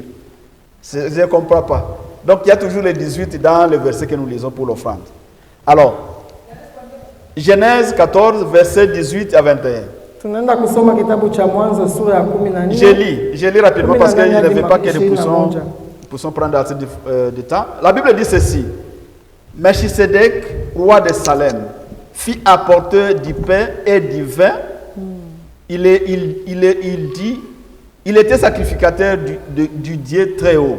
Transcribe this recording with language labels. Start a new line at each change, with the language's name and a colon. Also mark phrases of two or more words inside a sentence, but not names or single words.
French: Je ne comprends pas. Donc il y a toujours le 18 dans le verset que nous lisons pour l'offrande. Alors, Genèse 14, verset 18 à 21.
Swahili: Tunaenda kusoma kitabu cha Mwanzo sura ya 14.
French: Je lis rapidement parce que je ne veux pas que nous puissions prendre assez de temps. La Bible dit ceci. Melchisedec, roi de Salem, fit apporteur du pain et du vin. Il était sacrificateur du Dieu très haut.